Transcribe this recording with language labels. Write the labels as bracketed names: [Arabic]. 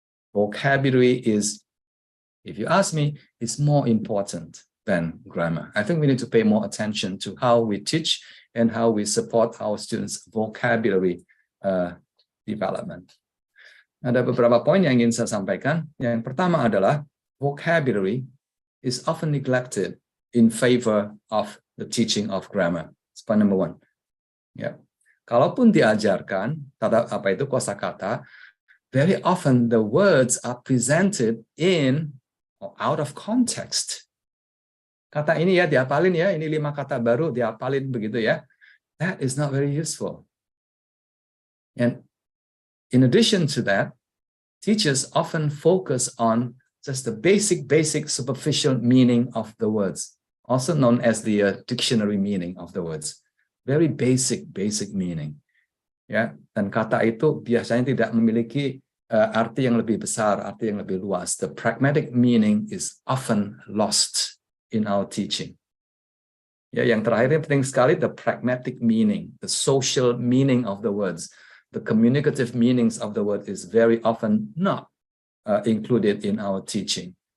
[English] Vocabulary is, if you ask me, is more important than grammar. I think we need to pay more attention to how we teach and how we support our students' vocabulary development. [Indonesian] Ada beberapa poin yang ingin saya sampaikan. Yang pertama adalah [English] vocabulary is often neglected in favor of the teaching of grammar. That's point number one. [Indonesian] Ya, kalaupun diajarkan apa itu kosakata, [English] very often the words are presented in or out of context. [Indonesian] Kata ini ya dihafalin ya, ini 5 kata baru dihafalin begitu ya. [English] That is not very useful. And in addition to that, teachers often focus on just the basic superficial meaning of the words, also known as the dictionary meaning of the words. Very basic meaning. [Indonesian] Ya, dan kata itu biasanya tidak memiliki arti yang lebih besar, arti yang lebih luas. [English] The pragmatic meaning is often lost in our teaching. [Indonesian] Ya, yang terakhir yang penting sekali, [English] the pragmatic meaning, the social meaning of the words, the communicative meanings of the word is very often not included in our teaching.